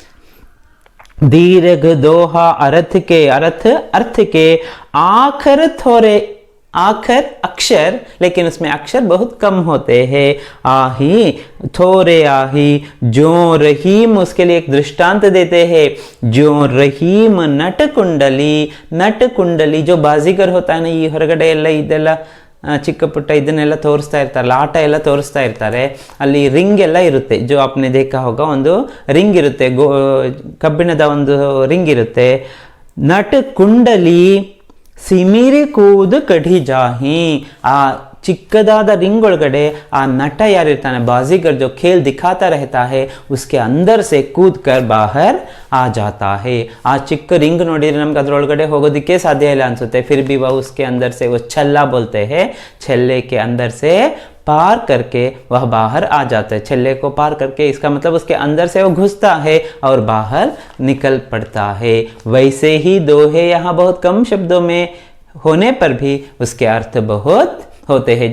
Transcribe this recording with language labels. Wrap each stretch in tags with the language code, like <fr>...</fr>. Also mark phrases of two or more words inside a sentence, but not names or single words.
<hi>दीर्घ दोहा अर्थ के, अर्थ के आखर थोड़े, आखर अक्षर, लेकिन उसमें अक्षर बहुत कम होते हैं। आही, थोड़े आही, जो रहीम, उसके लिए एक दृष्टांत देते हैं। जो रहीम नट कुंडली, नट कुंडली जो बाजीगर होता है ना,</hi> <kn>ಈ ಹೊರಗಡೆ ಎಲ್ಲ ಇದೆಲ್ಲ ಚಿಕ್ಕ ಪುಟ್ಟ ಇದನ್ನೆಲ್ಲ ತೋರಿಸ್ತಾ ಇರ್ತಾರಲ್ಲ, ಆಟ ಎಲ್ಲ ತೋರಿಸ್ತಾ ಇರ್ತಾರೆ, ಅಲ್ಲಿ ರಿಂಗ್ ಎಲ್ಲ ಇರುತ್ತೆ,</kn> <hi>जो आपने देखा होगा,</hi> <kn>ಒಂದು ರಿಂಗ್ ಇರುತ್ತೆ, ಕಬ್ಬಿಣದ ಒಂದು ರಿಂಗ್ ಇರುತ್ತೆ।</kn> <hi>नट कुंडली सिमिटि कूदि कढ़ि जाहि,</hi> <kn>ಆ ಚಿಕ್ಕದಾದ ರಿಂಗ್ ಒಳಗಡೆ ಆ ನಟ ಯಾರಿರ್ತಾನೆ,</kn> <hi>बाजीगर जो खेल दिखाता रहता है, उसके अंदर से कूद कर बाहर आ जाता है।</hi> <kn>ಆ ಚಿಕ್ಕ ರಿಂಗ್ ನೋಡಿದ್ರೆ ನಮ್ಗೆ ಅದರೊಳಗಡೆ ಹೋಗೋದಕ್ಕೆ ಸಾಧ್ಯ ಇಲ್ಲ ಅನ್ಸುತ್ತೆ,</kn> <hi>फिर भी वह उसके अंदर से, वो छल्ला बोलते हैं, छल्ले के अंदर से पार करके वह बाहर आ जाता है। छल्ले को पार करके, इसका मतलब उसके अंदर से वो घुसता है और बाहर निकल पड़ता है। वैसे ही दोहे यहाँ बहुत कम शब्दों में होने पर भी उसके अर्थ बहुत होते हैं।</hi>